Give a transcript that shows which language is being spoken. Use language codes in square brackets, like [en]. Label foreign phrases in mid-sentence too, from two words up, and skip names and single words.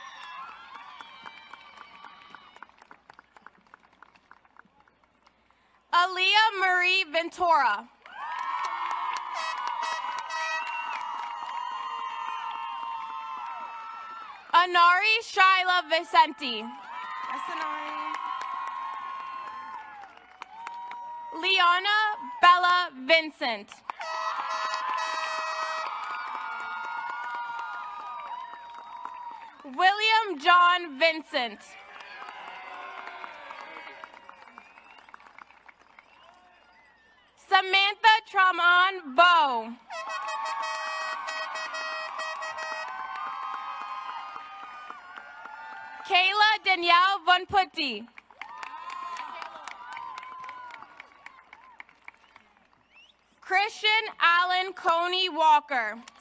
[en] Aaliyah Marie Ventura. Anari Shyla Vicenti. Yes, Anari. Liana Bella Vincent. William John Vincent. Samantha Traman Bow. Kayla Danielle Von Putti. Christian Allen Coney Walker.